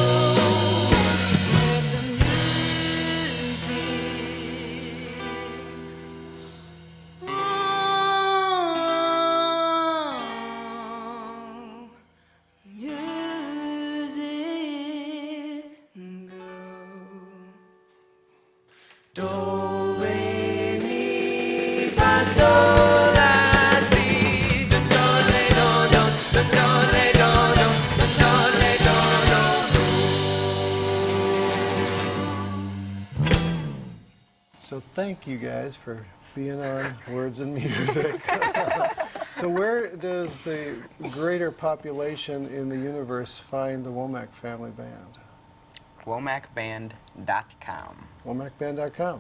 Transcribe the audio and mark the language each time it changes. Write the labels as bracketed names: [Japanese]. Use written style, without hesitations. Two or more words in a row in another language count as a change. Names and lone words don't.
[English] Let the music go. Do, re, mi, fa, sol, la, ti. Do, do, re, do, do. Do, do, re, do, do. Do, do, re, do, do, do. So thank you guys for being on Words and Music. So where does the greater population in the universe find the Womack family band? WomackBand.com. WomackBand.com.